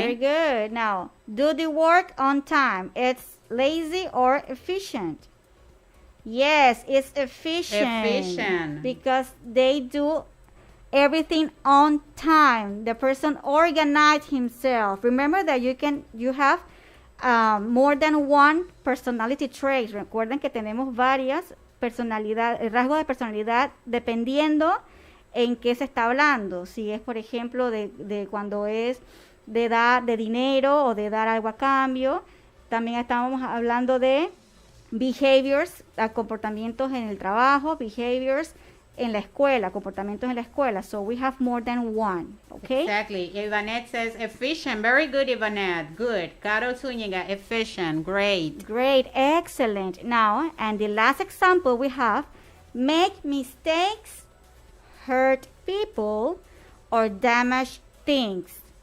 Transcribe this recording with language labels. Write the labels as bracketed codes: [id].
[en] Very good. Now, do the work on time. It's lazy or efficient? Yes, it's efficient. Efficient. Because they do everything on time. The person organized himself. Remember that you have more than one personality trait. [es] Recuerden que tenemos varias rasgos de personalidad dependiendo en qué se está hablando. Si es, por ejemplo, de cuando es de dar de dinero o de dar algo a cambio. También estábamos hablando de behaviors, comportamientos en el trabajo, behaviors en la escuela, comportamientos en la escuela. [en] So we have more than one, okay? Exactly. Ivanette says efficient. Very good, Ivanette. Good. Caro Zúñiga, efficient. Great. Great. Excellent. Now, and the last example we have, make mistakes, hurt people, or damage things.